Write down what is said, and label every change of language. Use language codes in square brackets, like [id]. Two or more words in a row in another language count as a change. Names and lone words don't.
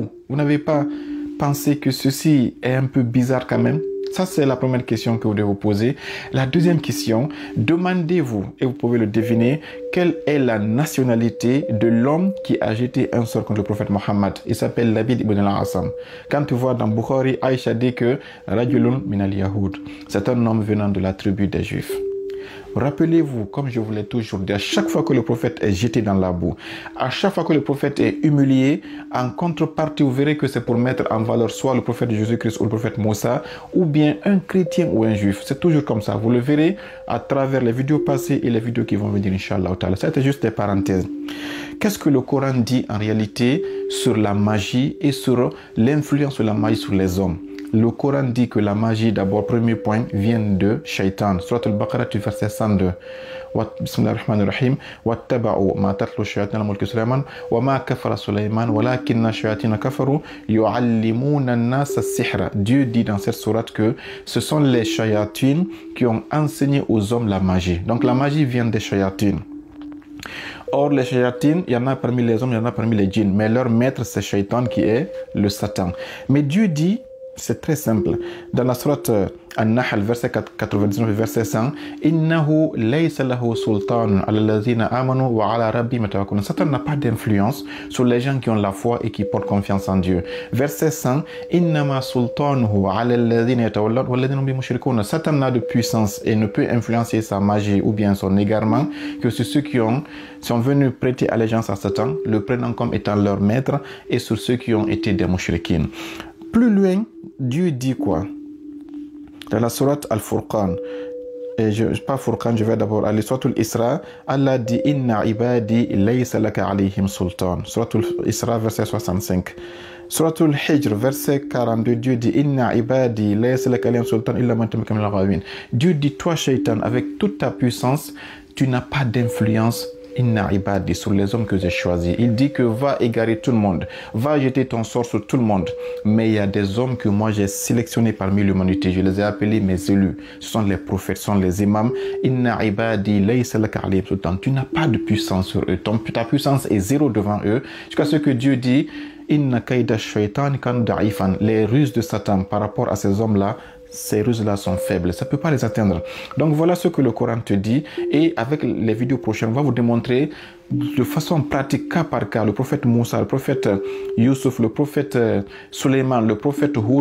[fr] Vous n'avez pas pensé que ceci est un peu bizarre quand même? Ça, c'est la première question que vous devez vous poser. La deuxième question, demandez-vous, et vous pouvez le deviner, quelle est la nationalité de l'homme qui a jeté un sort contre le prophète Mohammed. Il s'appelle Labid ibn al-Asam. Quand tu vois dans Bukhari, Aïcha dit que [ar] رجل من اليهود, [fr] c'est un homme venant de la tribu des Juifs. Rappelez-vous, comme je vous l'ai toujours dit, à chaque fois que le prophète est jeté dans la boue, à chaque fois que le prophète est humilié, en contrepartie, vous verrez que c'est pour mettre en valeur soit le prophète Jésus-Christ ou le prophète Moussa, ou bien un chrétien ou un juif. C'est toujours comme ça. Vous le verrez à travers les vidéos passées et les vidéos qui vont venir, Inch'Allah. C'était juste des parenthèses. Qu'est-ce que le Coran dit en réalité sur la magie et sur l'influence de la magie sur les hommes? Le Coran dit que la magie, d'abord, premier point, vient de Shaitan. Surat al-Baqarah, verset 102. Bismillahirrahmanirrahim. [ar] واتبعوا ما تتلو شياطين الملك سليمان وما كفر سليمان ولكن الشياطين كفروا يعلمون الناس السحر. [fr] Dieu dit dans cette sourate que ce sont les shayatines qui ont enseigné aux hommes la magie. Donc la magie vient des shayatines. Or, les shayatines, il y en a parmi les hommes, il y en a parmi les djinns. Mais leur maître, c'est Shaitan qui est le Satan. Mais Dieu dit, c'est très simple. Dans la sourate An-Nahl, verset 99, verset 100, [ar] إنه ليس له سلطان على الذين آمنوا وعلى ربهم يتوكلون. [fr] Satan n'a pas d'influence sur les gens qui ont la foi et qui portent confiance en Dieu. Verset 100, [ar] إنما سلطانه على الذين يتولون والذين هم به مشركون. [fr] Satan n'a de puissance et ne peut influencer sa magie ou bien son égarement que sur ceux qui sont venus prêter allégeance à Satan, le prenant comme étant leur maître, et sur ceux qui ont été des mushrikines. Plus loin, Dieu dit quoi? Dans la sourate Al-Furqan, pas Furqan, je vais d'abord aller sur Al-Isra, Allah dit [ar] إن عبادي ليس لك عليهم سلطان. [fr] Sourate Al-Isra, verset 65. Sourate Al-Hijr, verset 42, Dieu dit [ar] إن عبادي ليس لك عليهم سلطان إلا من تبعك من الغاوين. [fr] Dieu dit, toi, Shaitan, avec toute ta puissance, tu n'as pas d'influence. [ar] إن عبادي, [fr] sur les hommes que j'ai choisis. Il dit que va égarer tout le monde, va jeter ton sort sur tout le monde. Mais il y a des hommes que moi j'ai sélectionnés parmi l'humanité. Je les ai appelés mes élus. Ce sont les prophètes, ce sont les imams. [ar] إن عبادي ليس لك عليهم سلطان. [fr] Tu n'as pas de puissance sur eux. Ta puissance est zéro devant eux. Jusqu'à ce que Dieu dit [ar] إن كيد شيطان كان ضعيفا. [fr] Les ruses de Satan par rapport à ces hommes-là, ces ruses-là sont faibles, ça ne peut pas les atteindre. Donc voilà ce que le Coran te dit, et avec les vidéos prochaines, on va vous démontrer de façon pratique, cas par cas, le prophète Moussa, le prophète Youssouf, le prophète Suleiman, le prophète Houd.